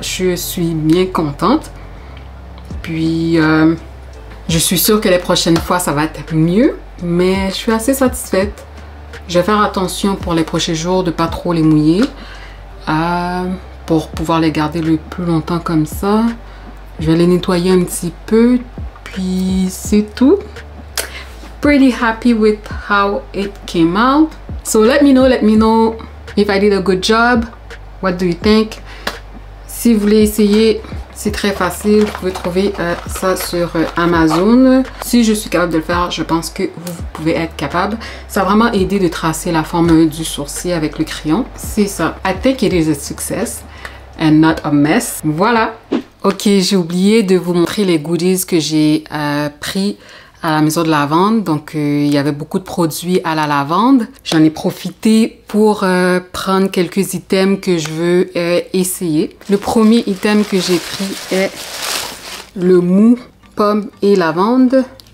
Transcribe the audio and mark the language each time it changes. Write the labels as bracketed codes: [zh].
[fr] Je suis bien contente. Puis, je suis sûre que les prochaines fois, ça va être mieux. Mais je suis assez satisfaite. Je vais faire attention pour les prochains jours de ne pas trop les mouiller. Pour pouvoir les garder le plus longtemps comme ça. Je vais les nettoyer un petit peu. Puis, c'est tout. [en] Pretty happy with how it came out. So, let me know. If I did a good job, what do you think? [fr] Si vous voulez essayer, c'est très facile. Vous pouvez trouver ça sur Amazon. Si je suis capable de le faire, je pense que vous pouvez être capable. Ça a vraiment aidé de tracer la forme du sourcil avec le crayon. C'est ça. [en] I think it is a success and not a mess. [fr] Voilà. Ok, j'ai oublié de vous montrer les goodies que j'ai pris à la maison de lavande. Donc, il y avait beaucoup de produits à la lavande. J'en ai profité pour prendre quelques items que je veux essayer. Le premier item que j'ai pris est le mou pomme et lavande.